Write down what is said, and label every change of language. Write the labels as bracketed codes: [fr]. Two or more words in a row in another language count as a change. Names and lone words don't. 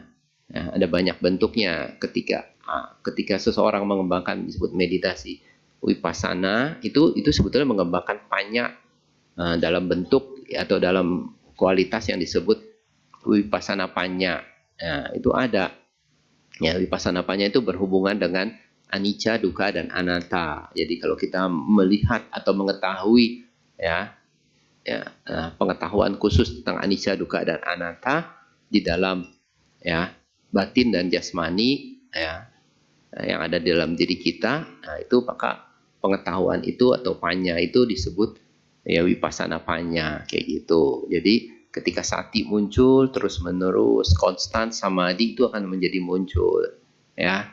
[id] Ya, ada banyak bentuknya ketika seseorang mengembangkan disebut meditasi vipassana, itu sebetulnya mengembangkan panya dalam bentuk atau dalam kualitas yang disebut [pi] vipassana panya. [id] Nah, itu ada. Ya, [pi] vipassana panya [id] itu berhubungan dengan [pi] anicca, dukkha, [id] dan anatta. Jadi kalau kita melihat atau mengetahui ya, pengetahuan khusus tentang [pi] anicca, dukkha, [id] dan anatta di dalam ya batin dan jasmani ya yang ada di dalam diri kita, nah itu maka pengetahuan itu atau panya itu disebut ya [pi] vipassana panya [id] kayak gitu. Jadi ketika sati muncul terus menerus konstan, samadhi itu akan menjadi muncul ya.